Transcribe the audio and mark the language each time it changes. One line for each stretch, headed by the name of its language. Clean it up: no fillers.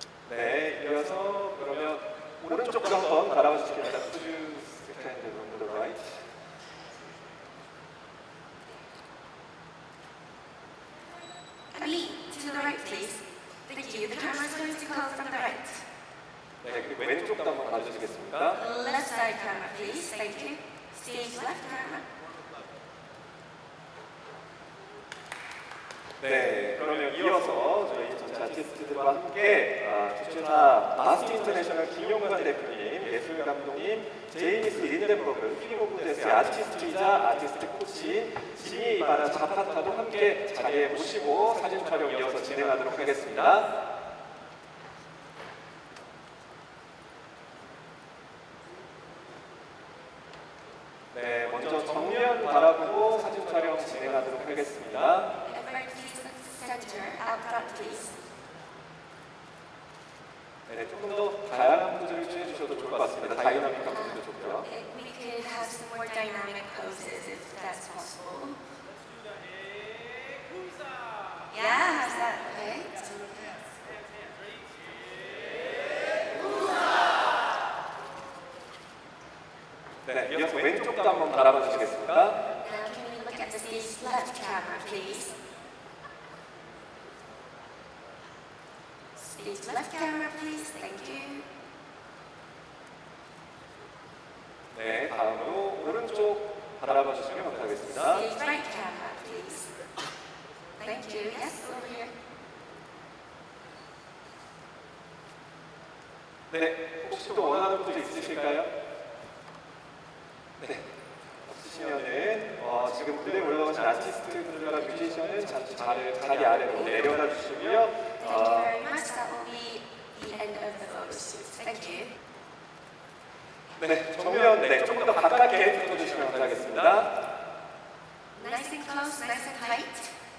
Korean: 네, 이어서 그러면 오른쪽도 한번 바라봐 주시겠습니다.
English: Could you stand on the right? Ali, to the right, please. Thank you. The camera's going to come from the right.
Korean: 네, 그리고 왼쪽도 한번 봐주시겠습니까?
English: Left side camera, please. Thank you. Stage left camera.
Korean: 네, 그러면 이어서 저희 전체 아티스트들과 함께 주최사 마스트 인터내셔널 김용관 대표님, 예술 감독님, 제이미스 린덴버그, 휘모군데스의 아티스트이자 아티스트 코치, 지미 이바라 자파타도 함께 자리에 모시고 사진 촬영 이어서 진행하도록 하겠습니다. 네, 먼저 정면 바라보고 사진 촬영 진행하도록 하겠습니다.
English: Everybody please look center, out front, please.
Korean: 네, 조금 더 다양한 포즈를 취해 주셔도 좋을 것 같습니다. 다이나믹한 포즈도 좋고요.
English: We could have some more dynamic poses if that's possible. Yeah, how's that? Okay.
Korean: 네, 이어서 왼쪽도 한번 바라봐 주시겠습니까?
English: Now can we look at the stage left camera, please? Stage left camera, please. Thank you.
Korean: 네, 다음으로 오른쪽 바라봐 주시면 감사하겠습니다.
English: Stage right camera, please. Thank you. Yes, over here.
Korean: 네, 혹시 또 원하는 포즈 있으실까요? 네, 없으시면은 지금 무대에 올라오신 아티스트분들과 뮤지션은 잠시 자리 아래로 내려가 주시고요.
English: Thank you very much. That will be the end of the photo shoot. Thank you.
Korean: 네, 정면 조금 더 가깝게 붙어주시면 감사하겠습니다.
English: Nice and close, nice and tight.